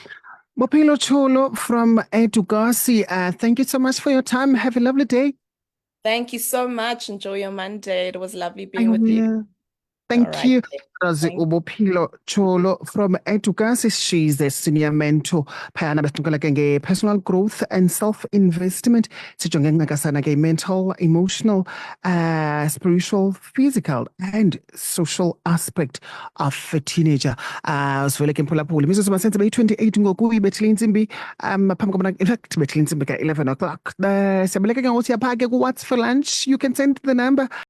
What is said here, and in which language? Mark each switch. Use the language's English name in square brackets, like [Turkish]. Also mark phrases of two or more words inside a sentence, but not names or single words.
[English] Bophelo Tsholo from Edukasi, thank you so much for your time. Have a lovely day. Thank you so much. Enjoy your Monday. It was lovely I being with you. will. All Thank right. you. Razi Thank [Xhosa] uBophelo Tsholo from Edukasi. [English] She's a senior mentor. [Xhosa] Phayana besixoxela ke nge- [English] personal growth and self-investment. [Xhosa] Sijonge ncakasana ke [English] mental, emotional, spiritual, physical and social aspect of a teenager. [Xhosa] Sivele ke mphulaphula. Imizuzu masenze beyi-28 ngoku ibethile intsimbi phambi kobana [English] in fact [Xhosa] ibethile intsimbi ka-11 o'clock. Siyabeleka ke ngoku siyapha ke [English] ku-What's for lunch. You can send the number